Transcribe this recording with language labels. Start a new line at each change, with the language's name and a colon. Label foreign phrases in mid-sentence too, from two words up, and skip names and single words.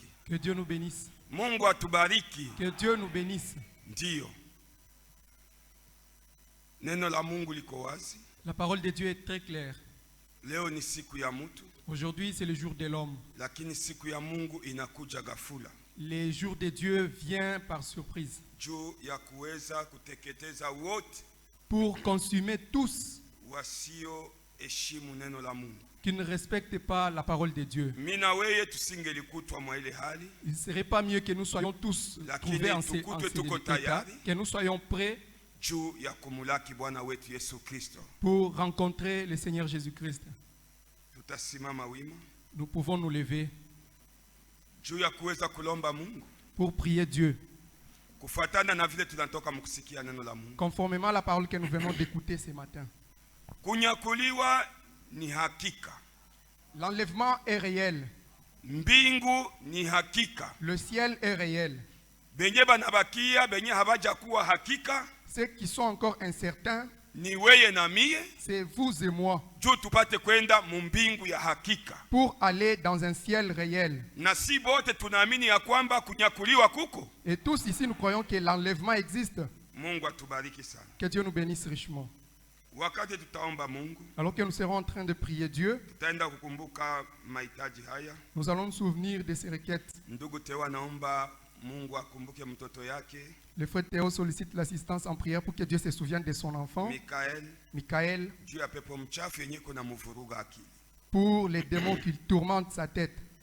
French: Que Dieu nous bénisse.
Swahili: Mungu atubariki.
French: Que Dieu nous bénisse.
Swahili: Ndio. Neno la Mungu liko wazi.
French: La parole de Dieu est très claire.
Swahili: Leo ni siku ya mtu.
French: Aujourd'hui c'est le jour de l'homme.
Swahili: Lakini siku ya Mungu inakuja ghafula.
French: Les jours de Dieu viennent par surprise.
Swahili: Juu ya kuweza kuteketeza wote.
French: Pour consumer tous.
Swahili: Wasio heshimu neno la Mungu.
French: Qui ne respectent pas la parole de Dieu. Il ne serait pas mieux que nous soyons tous trouvés en ces états, que nous soyons prêts pour rencontrer le Seigneur Jésus-Christ. Nous pouvons nous lever pour prier Dieu, conformément à la parole que nous venons d'écouter ce matin.
Swahili: Ni hakika.
French: L'enlèvement est réel.
Swahili: Mbingu ni hakika.
French: Le ciel est réel.
Swahili: Benye banabakia benye habaja kuwa hakika.
French: Ceux qui sont encore incertains,
Swahili: ni weye na mie,
French: c'est vous et moi.
Swahili: Juu tupate kwenda mu mbingu ya hakika.
French: Pour aller dans un ciel réel.
Swahili: Na si bote tunaamini ya kwamba kunyakuliwa kuko.
French: Et tous ici nous croyons que l'enlèvement existe.
Swahili: Mungu atubariki sana.
French: Que Dieu nous bénisse richement. Alors que nous serons en train de prier Dieu, nous allons nous souvenir de ces requêtes. Le frère Théo sollicite l'assistance en prière pour que Dieu se souvienne de son enfant, Michael, pour les démons qui tourmentent sa tête.